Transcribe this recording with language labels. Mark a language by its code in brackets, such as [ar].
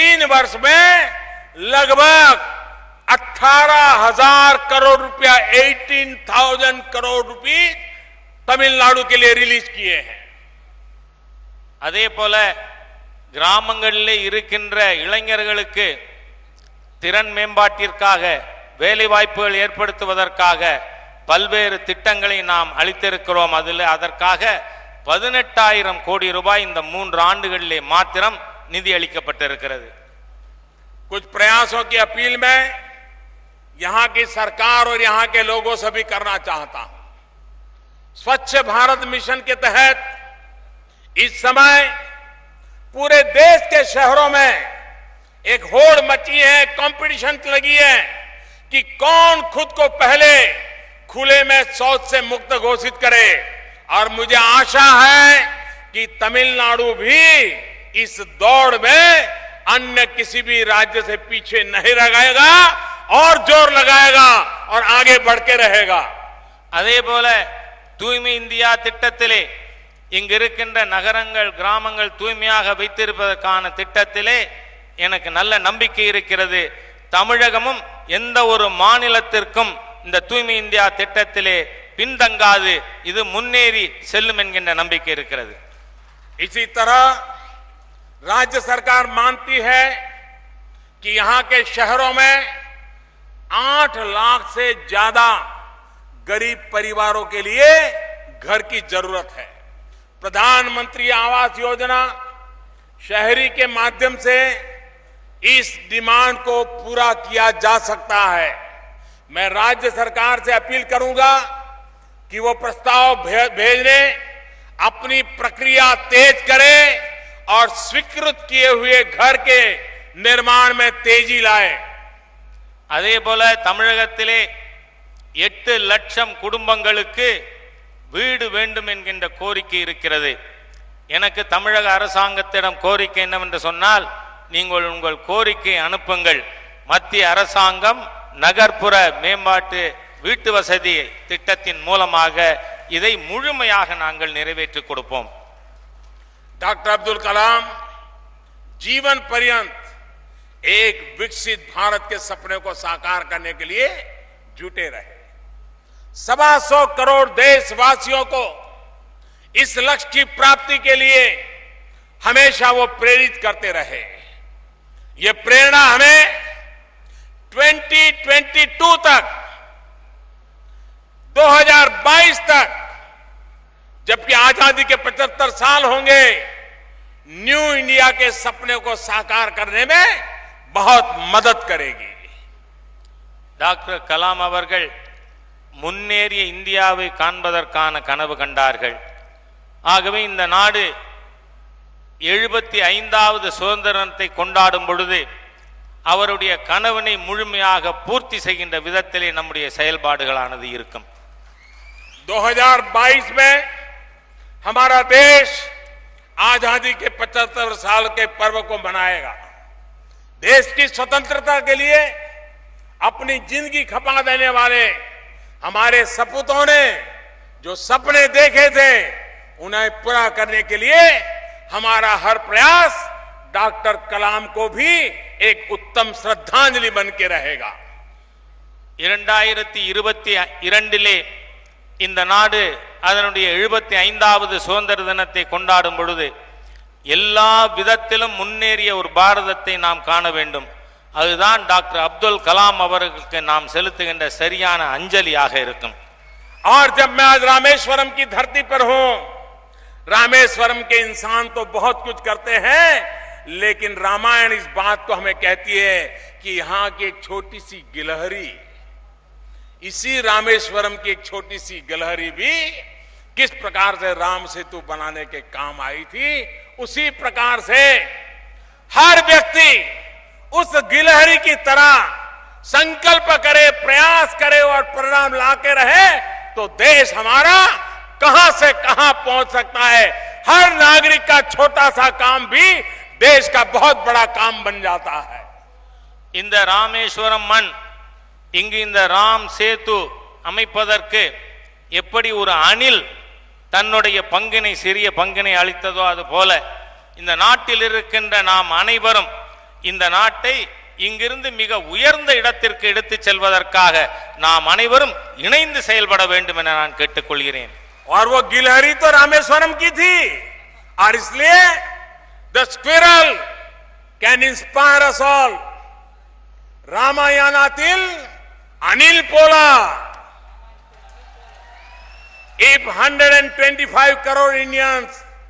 [hi] वर्ष में लगभग 18,000 करोड़ रुपया 18,000 करोड़ रुपए तमिलनाडु के लिए रिलीज किए हैं. [ta] அதே போல கிராமங்களிலே இருக்கின்ற இளைஞர்களுக்கு திறன் மேம்பாட்டிற்காக, வேலை வாய்ப்புகள் ஏற்படுத்துவதற்காக பல்வேறு திட்டங்களை நாம் அளித்திருக்கிறோம். அதற்காக 18,000 கோடி ரூபாய் இந்த 3 ஆண்டுகளிலே மாத்திரம் நிதி அளிக்கப்பட்டிருக்கிறது. [hi] कुछ प्रयासों की अपील मैं यहां की सरकार और यहां के लोगों से भी करना चाहता हूं। स्वच्छ भारत मिशन के तहत इस समय पूरे देश के शहरों में एक होड़ मची है, कंपटीशन लगी है कि कौन खुद को पहले खुले में शौच से मुक्त घोषित करे। और मुझे आशा है कि तमिलनाडु भी इस दौड़ में अन्य किसी भी राज्य से पीछे नहीं रहेगा और जोर लगाएगा और आगे बढ़ के रहेगा। [ta] அதே போல தூய்மை இந்தியா திட்டத்திலே இங்க இருக்கின்ற நகரங்கள் கிராமங்கள் தூய்மையாக வைத்திருப்பதற்கான திட்டத்திலே எனக்கு நல்ல நம்பிக்கை இருக்கிறது. தமிழகமும் எந்த ஒரு மாநிலத்திற்கும் இந்த தூய்மை இந்தியா திட்டத்திலே பின்தங்காது, இது முன்னேறி செல்லும் என்கின்ற நம்பிக்கை இருக்கிறது. [hi] इसी तरह राज्य सरकार मानती है कि यहां के शहरों में 8 लाख से ज्यादा गरीब परिवारों के लिए घर की जरूरत है। प्रधानमंत्री आवास योजना शहरी के माध्यम से इस डिमांड को पूरा किया जा सकता है। मैं राज्य सरकार से अपील करूंगा कि वो प्रस्ताव भेजने अपनी प्रक्रिया तेज करे और स्वीकृत किए हुए घर के निर्माण में तेजी लाए। [ta] அதே போல தமிழகத்திலே 8 லட்சம் குடும்பங்களுக்கு வீடு வேண்டும் என்கின்ற கோரிக்கை இருக்கிறது. எனக்கு தமிழக அரசாங்கத்திடம் கோரிக்கை என்னவென்று சொன்னால், நீங்கள் உங்கள் கோரிக்கை அனுப்புங்கள். மத்திய அரசாங்கம் நகர்ப்புற மேம்பாட்டு வீட்டு வசதி திட்டத்தின் மூலமாக இதை முழுமையாக நாங்கள் நிறைவேற்றி கொடுப்போம். [hi] डॉक्टर अब्दुल कलाम जीवन पर्यंत एक विकसित भारत के सपने को साकार करने के लिए जुटे रहे। 125 करोड़ देशवासियों को इस लक्ष्य की प्राप्ति के लिए हमेशा वो प्रेरित करते रहे। ये प्रेरणा हमें 2022 तक 2022 तक, जबकि आजादी के 75 साल होंगे, न्यू इंडिया के सपने को साकार करने में बहुत मदद करेगी। [ta] டாக்டர் கலாம் அவர்கள் முன்னேறிய இந்தியாவை காண்பதற்கான கனவு கண்டார்கள். ஆகவே இந்த நாடு 75வது சுதந்திரத்தை கொண்டாடும் பொழுது அவருடைய கனவினை முழுமையாக பூர்த்தி செய்கின்ற விதத்திலே நம்முடைய செயல்பாடுகளானது இருக்கும். [hi] 2022 में हमारा देश आजादी के 75 साल के पर्व को मनाएगा। देश की स्वतंत्रता के लिए अपनी जिंदगी खपा देने वाले हमारे सपूतों ने जो सपने देखे थे उन्हें पूरा करने के लिए हमारा हर प्रयास डॉक्टर कलाम को भी एक उत्तम श्रद्धांजलि बन के रहेगा। [ta] 2022 இந்த நாடு அதனுடைய 75வது சுதந்திர தினத்தை கொண்டாடும் பொழுது எல்லா விதத்திலும் முன்னேறிய ஒரு பாரதத்தை நாம் காண வேண்டும். அதுதான் டாக்டர் அப்துல் கலாம் அவர்களுக்கு நாம் செலுத்துகின்ற சரியான அஞ்சலியாக இருக்கும். [hi] और जब मैं आज रामेश्वरम की धरती पर हूं, रामेश्वरम के इंसान तो बहुत कुछ करते हैं, लेकिन रामायण इस बात को हमें कहती है कि यहां की एक छोटी सी गिलहरी, इसी रामेश्वरम की एक छोटी सी गिलहरी भी किस प्रकार से राम सेतु बनाने के काम आई थी, उसी प्रकार से हर व्यक्ति उस गिलहरी की तरह संकल्प करे, प्रयास करे और परिणाम लाके रहे तो देश हमारा कहां से कहां पहुंच सकता है। हर नागरिक का छोटा सा काम भी देश का बहुत बड़ा काम बन जाता है। [ta] இந்த ராமேஸ்வரம் மண் இங்கு இந்த ராம் சேது அமைப்பதற்கு எப்படி ஒரு அணில் தன்னுடைய பங்கினை சிறிய பங்கினை அளித்ததோ அது போல இந்த நாட்டில் இருக்கின்ற நாம் அனைவரும் இந்த நாட்டை இங்கிருந்து மிக உயர்ந்த இடத்திற்கு எடுத்துச் செல்வதற்காக நாம் அனைவரும் இணைந்து செயல்பட வேண்டும் என நான் கேட்டுக்கொள்கிறேன். [hi] और वो गिलहरी तो रामेश्वरम की थी और इसलिए [en] The squirrel can inspire us all. [ta] रामायणातील Anil Pola, [en] if 125 crore Indians take just one step each, India will march